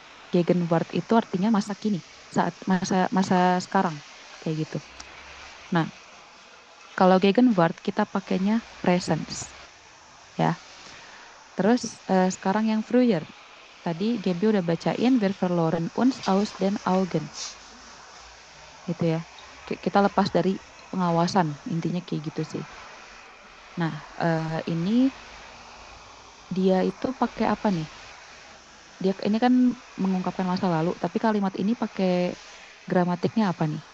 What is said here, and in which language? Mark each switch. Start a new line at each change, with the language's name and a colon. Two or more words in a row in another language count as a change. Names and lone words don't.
Indonesian: Gegenwart itu artinya masa kini, saat masa sekarang, kayak gitu. Nah, kalau Gegenwart kita pakainya presence, ya. Terus sekarang yang früher. Tadi Gaby udah bacain
German: wir verloren uns aus den Augen.
Indonesian: Gitu ya. Kita lepas dari pengawasan, intinya kayak gitu sih. Nah, ini dia itu pakai apa nih? Dia ini kan mengungkapkan masa lalu, tapi kalimat ini pakai gramatiknya apa nih?